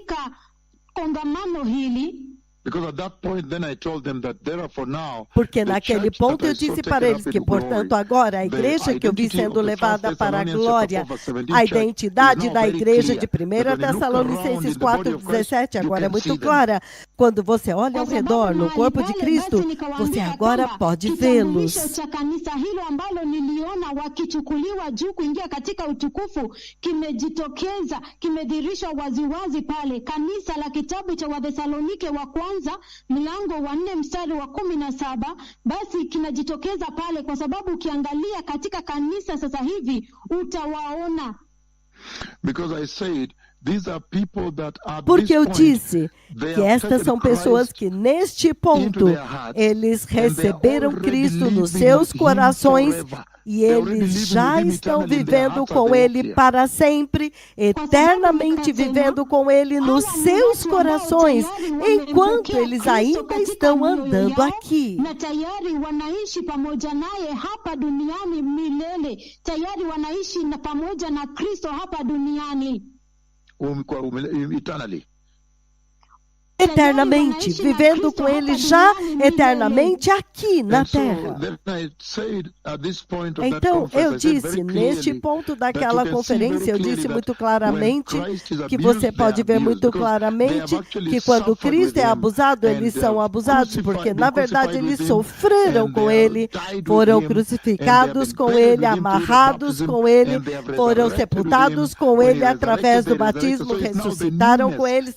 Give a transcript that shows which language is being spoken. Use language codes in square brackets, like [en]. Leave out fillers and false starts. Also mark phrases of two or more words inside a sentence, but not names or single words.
[pt] Porque naquele ponto eu disse para eles que, portanto, agora a igreja que eu vi sendo levada para a glória, a identidade da igreja de 1 Tessalonicenses 4,17 agora é muito clara. Quando você olha ao redor no corpo de Cristo, você agora pode vê-los. [sw] Mlango wa 4 mstari wa 17, basi kinajitokeza pale, kwa sababu ukiangalia katika kanisa sasa hivi utawaona. [en] Because I said, these are people that at [pt] Porque eu [en] this point, [pt] disse que estas são pessoas que neste ponto eles receberam Cristo nos seus corações e eles já estão vivendo com Ele para sempre, eternamente vivendo com Ele nos seus corações, enquanto eles ainda estão andando aqui. [sw] Na tayari wanaishi pamoja naye hapa duniani milele. Tayari wanaishi na pamoja na Kristo hapa duniani. [en] Eternally. [pt] Eternamente, vivendo com Ele já eternamente aqui na terra. Então, eu disse, neste ponto daquela conferência, eu disse muito claramente, que você pode ver muito claramente, que quando Cristo é abusado, eles são abusados, porque na verdade eles sofreram com Ele, foram crucificados com Ele, amarrados com Ele, foram sepultados com Ele através do batismo, ressuscitaram com eles.